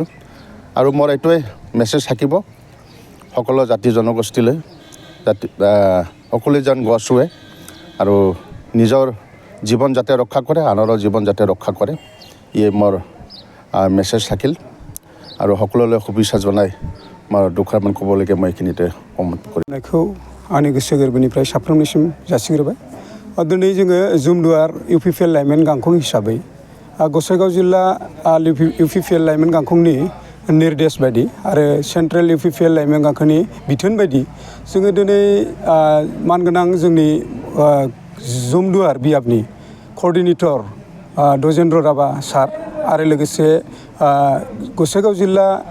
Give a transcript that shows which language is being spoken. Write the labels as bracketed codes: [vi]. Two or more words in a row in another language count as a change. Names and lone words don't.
[as] আৰু মোৰ এইটোৱে মেছেজ থাকিব সকলো জাতি জনগোষ্ঠীলৈ, সকলোৱে যেন গছ ৰুৱে আৰু নিজৰ জীৱন যাতে ৰক্ষা কৰে, আনৰো জীৱন যাতে ৰক্ষা কৰে, ইয়ে মোৰ মেছেজ থাকিল। আৰু সকলোলৈ শুভেচ্ছা জনাই মই দুখাৰমান ক'বলৈকে মই এইখিনিতে সমাপ্ত [brx] কৰিनायखौ आंनि गोसो गोरबोनिफ्राय साफ्रोमनिसिम जासिग्रोबाय। दिनै जोङो जुमदुवार इउपिपिएल लाइमोन गांखं हिसाबै गसाइगाव जिल्ला इउपिपिएल लाइमोन गांखंनि निर्देश बायदि आरो सेन्ट्रेल इउपिपिएल लाइमोन गांखंनि बिथोन बायदि जोङो दिनै मानगोनां जोंनि जुमदुवार बियाबनि कअर्डिनेटर दजेन्द्र राभा सार आरो लोगोसे गसाइगाव जिल्ला